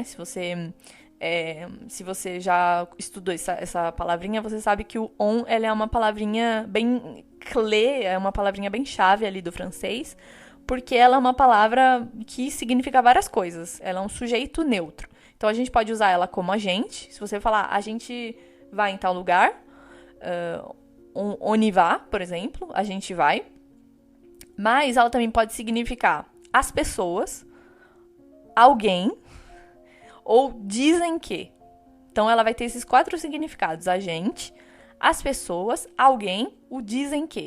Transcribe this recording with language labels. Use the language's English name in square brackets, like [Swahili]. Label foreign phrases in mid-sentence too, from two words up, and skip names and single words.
[Portuguese] Se você já estudou essa palavrinha, você sabe que o on, ela é uma palavrinha bem clé, é uma palavrinha bem chave ali do francês, porque ela é uma palavra que significa várias coisas. Ela é um sujeito neutro. Então, a gente pode usar ela como agente. Se você falar, a gente vai em tal lugar, [French] on y va, [Portuguese] por exemplo, a gente vai. Mas ela também pode significar as pessoas, alguém, ou dizem que. Então, ela vai ter esses 4 significados. A gente, as pessoas, alguém, o dizem que.